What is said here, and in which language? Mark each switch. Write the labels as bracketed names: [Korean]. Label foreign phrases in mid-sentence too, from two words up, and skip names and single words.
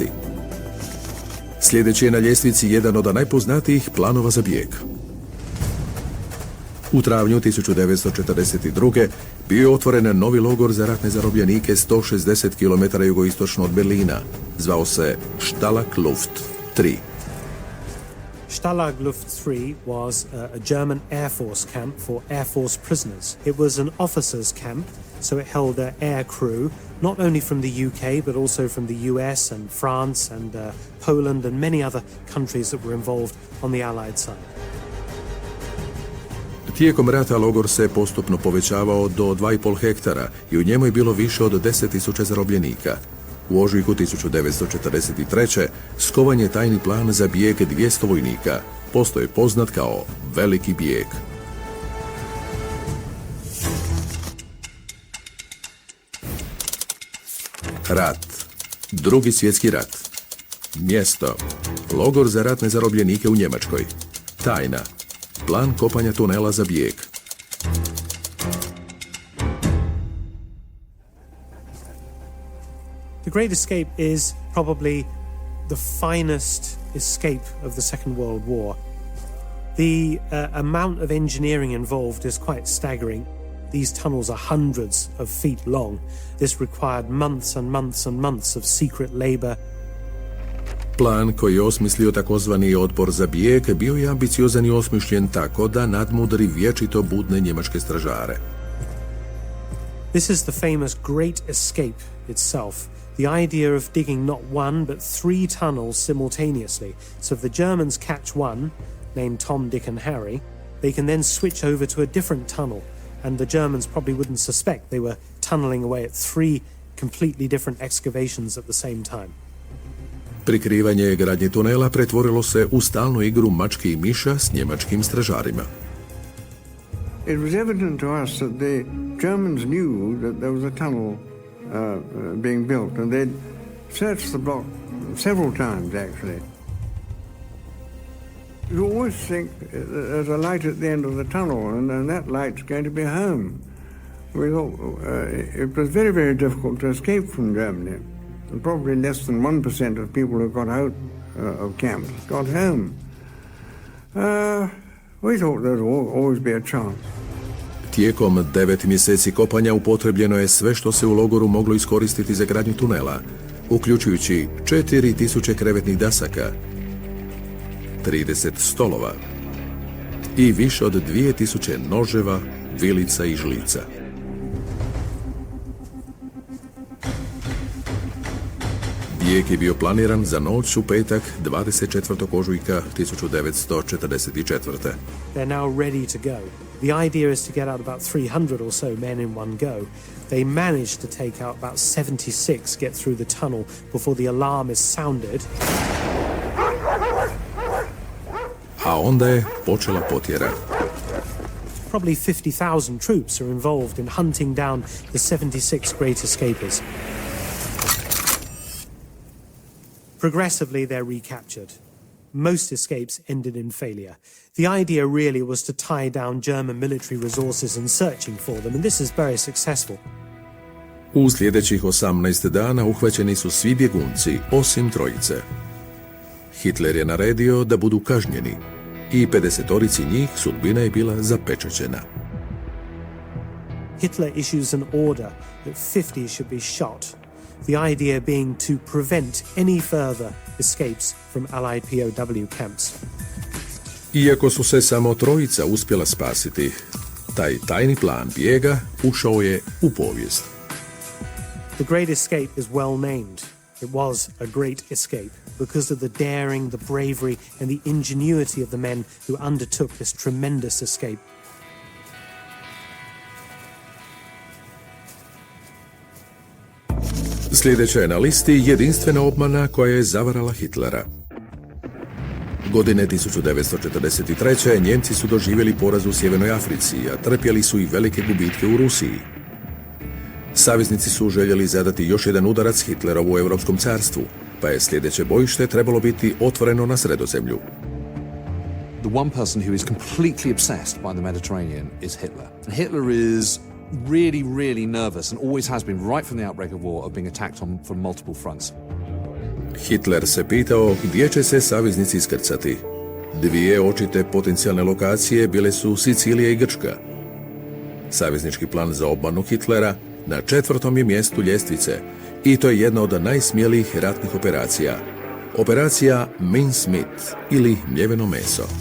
[Croatian] Sljedeći je na ljestvici jedan od najpoznatijih planova za bijeg. U travnju 1942. bio je otvoren novi logor za ratne zarobljenike 160 km jugoistočno od Berlina. Zvao se Stalag Luft 3. [English] Stalag Luft 3 was a German Air Force camp for Air Force prisoners. It was an officers' camp, so it held air crew, not only from the UK, but also from the US and France and Poland and many other countries that were involved on the Allied side. [Croatian] Tijekom rata logor se postupno povećavao do 2,5 hektara i u njemu je bilo više od 10.000 zarobljenika. U ožujku 1943. skovan je tajni plan za bijeg 200 vojnika. Postoje poznat kao Veliki bijeg. Rat. Drugi svjetski rat. Mjesto. Logor za ratne zarobljenike u Njemačkoj. Tajna. Plan kopanja tunela za bijeg. [English] The Great Escape is probably the finest escape of the Second World War. The amount of engineering involved is quite staggering. These tunnels are hundreds of feet long. This required months and months and months of secret labor. [Croatian] Plan koji je osmislio takozvani odbor za bijeg bio je ambiciozan i osmišljen tako da nadmudri vječito budne njemačke stražare. [English] This is the famous Great Escape itself. The idea of digging not one but 3 tunnels simultaneously. So if the Germans catch one, named Tom, Dick and Harry, they can then switch over to a different tunnel, and the Germans probably wouldn't suspect they were tunneling away at 3 completely different excavations at the same time. [Croatian] Prikrivanje gradnje tunela pretvorilo se u stalnu igru mačke i miša s njemačkim stražarima. [English] It was evident to us that the Germans knew that there was a tunnel being built, and they'd searched the block several times, actually. You always think there's a light at the end of the tunnel, and that light's going to be home. We thought it was very, very difficult to escape from Germany. And probably less than 1% of people who got out of camps got home. We thought there'd always be a chance. [Croatian] Tijekom 9 mjeseci kopanja upotrebljeno je sve što se u logoru moglo iskoristiti za gradnju tunela, uključujući 4000 krevetnih dasaka, 30 stolova i više od 2000 noževa, vilica i žlica. Bijeg je bio planiran za noć u petak 24. ožujka 1944. [English] They're now ready to go. The idea is to get out about 300 or so men in one go. They managed to take out about 76, get through the tunnel before the alarm is sounded. [Croatian] A onda je počela potjera. [English] Probably 50,000 troops are involved in hunting down the 76 great escapers. Progressively, they're recaptured. Most escapes ended in failure. The idea really was to tie down German military resources in searching for them, and this is very successful. [Croatian] U sljedećih 18 dana uhvaćeni su svi bjegunci, osim 3. Hitler je naredio da budu kažnjeni i 50 njih sudbina je bila zapečaćena. [English] Hitler issues an order that 50 should be shot. The idea being to prevent any further escapes from Allied POW camps. Iako su se samo trojica uspjela spasiti, taj tajni plan bijega ušao je u povijest. The Great Escape is well named. It was a great escape because of the daring, the bravery, and the ingenuity of the men who undertook this tremendous escape. [Croatian] Sljedeća je na listi jedinstvena obmana koja je zavarala Hitlera. Godine 1943. Njemci su doživjeli poraz u Sjevernoj Africi, a trpjeli su i velike gubitke u Rusiji. Saveznici su željeli zadati još jedan udarac Hitlerovu u Europskom carstvu, pa je sljedeće bojište trebalo biti otvoreno na Sredozemlju. [English] The one person who is completely obsessed by the Mediterranean is Hitler. And Hitler is really, really nervous and always has been right from the outbreak of war of being attacked from multiple fronts. [Croatian] Hitler se pitao gdje će se saveznici iskrcati. Dvije očite potencijalne lokacije bile su Sicilija i Grčka. Saveznički plan za obmanu Hitlera na 4. je mjestu ljestvice i to je jedna od najsmjelijih ratnih operacija. Operacija Mincemeat ili mljeveno meso.